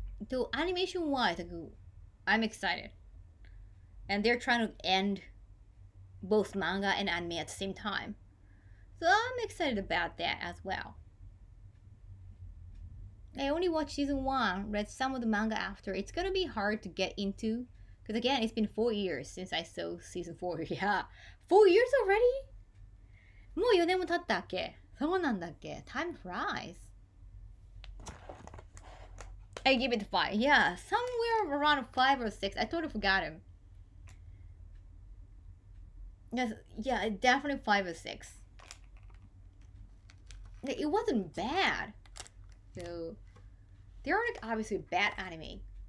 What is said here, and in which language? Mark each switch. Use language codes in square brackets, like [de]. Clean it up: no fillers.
[en] So animation wise, I'm excited. And they're trying to end both manga and anime at the same time. So I'm excited about that as well. I only watched season 1, read some of the manga after. It's gonna be hard to get into. Because again, it's been 4 years since I saw season 4. Yeah. 4 years already? [ja] もう4年も経ったっけそうなんだっけ [en] Time flies. I give it 5. Yeah, somewhere around 5 or 6. I totally forgot him. Yes, yeah, definitely 5 or 6. It wasn't bad. So, they are like obviously bad anime.